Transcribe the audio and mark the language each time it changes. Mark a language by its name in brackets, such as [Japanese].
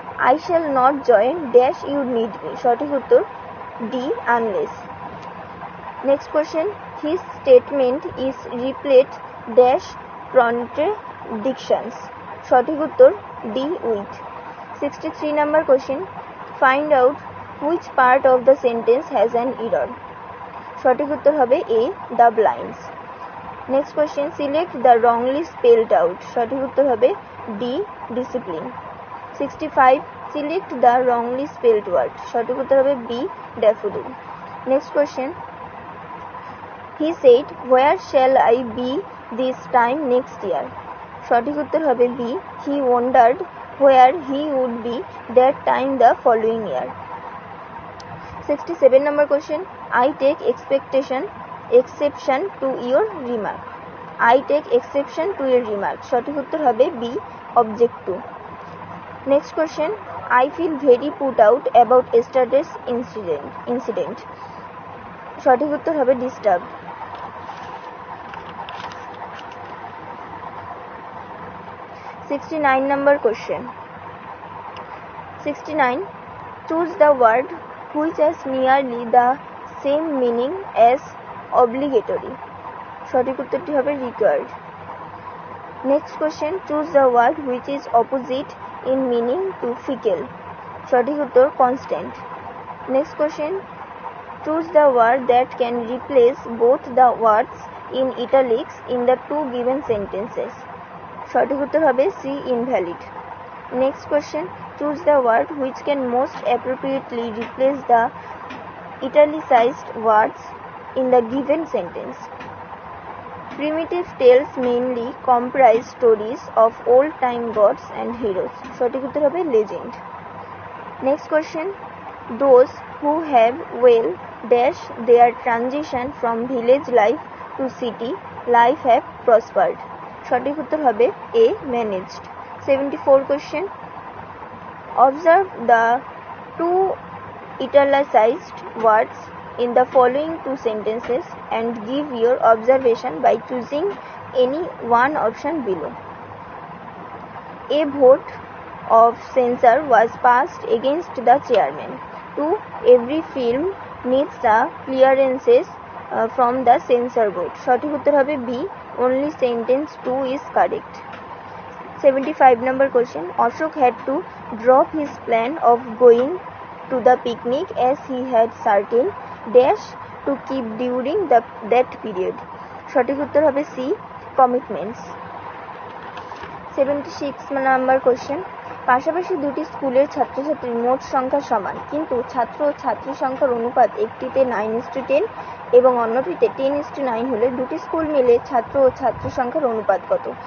[English] I shall not join dash you need me. [Bangla] সঠিক উত্তর D, unless. [English] Next question, his statement is replete dash contradictions. [Bangla] সঠিক উত্তর D, with. [English] 63 number question, find out which part of the sentence has an error. [Bangla] সঠিক উত্তর হবে [English] A, the blinds. Next question, select the wrongly spelled out. [Bangla] সঠিক উত্তর হবে [English] D, discipline. 65, select the wrongly spelled word. [Bangla] সঠিক উত্তর হবে [English] B, daffodil. Next question, he said where shall I be this time next year. [Bangla] সঠিক উত্তর হবে [English] B, he wondered where he would be that time the following year. 67 number question, I take exception to your remark. I take exception to your remark. [Bangla] সঠিক উত্তর হবে B, object to. [English] Next question, I feel very put out about yesterday's incident. [Bangla] সঠিক উত্তর হবে disturbed. [English] 69 number question. 69, choose the word which has nearly the same meaning as obligatory. [Bangla] সঠিক উত্তরটি হবে required. [English] Next question, choose the word which is opposite in meaning to fickle. [Bangla] সঠিক উত্তর constant. [English] Next question, choose the word that can replace both the words in italics in the two given sentences. [Bangla] সঠিক উত্তর হবে C, invalid. [English] Next question, choose the word which can most appropriately replace the italicized words in the given sentence. Primitive tales mainly comprise stories of old-time gods and heroes. [Bangla] সঠিক উত্তর হবে legend. [English] Next question, those who have well dash their transition from village life to city life have prospered. [Bangla] সঠিক উত্তর হবে A, managed. [English] 74 question, observe the two italicized words in the following two sentences and give your observation by choosing any one option below. A vote of censure was passed against the chairman. 2, every film needs the clearances from the censor board. [Bangla] সঠিক উত্তর হবে [English] B, only sentence 2 is correct. 75 number question, Ashok had to drop his plan of going to the picnic as he had certain dash to keep during that period. [Bangla] সঠিক উত্তর হবে C, commitments. 76 number question, পাশাপাশি দুটি স্কুলের ছাত্রছাত্রীর মোট সংখ্যা সমান, কিন্তু ছাত্র ও ছাত্রী সংখ্যার অনুপাত একটিতে 9:10 এবং অন্যটিতে 10:9 হলে দুটি স্কুল মিলে ছাত্র ও ছাত্রী সংখ্যার অনুপাত কত?